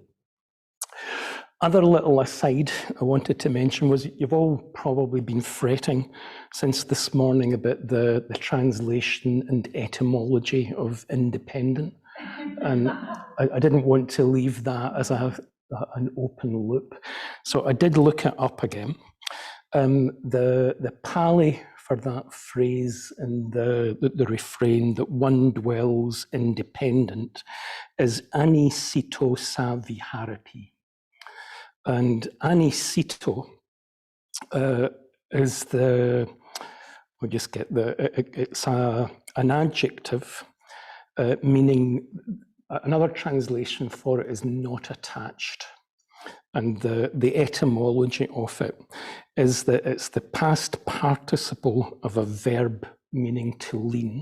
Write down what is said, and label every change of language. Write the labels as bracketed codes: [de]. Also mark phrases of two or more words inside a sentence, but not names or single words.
[en] Other little aside I wanted to mention was you've all probably been fretting since this morning about the translation and etymology of independent, and I didn't want to leave that as an open loop, so I did look it up again. The Pali for that phrase and the refrain that one dwells independent is [pi] anisito sa viharati. [en] And anisito is it's an adjective meaning, another translation for it is not attached. And the etymology of it is that it's the past participle of a verb meaning to lean.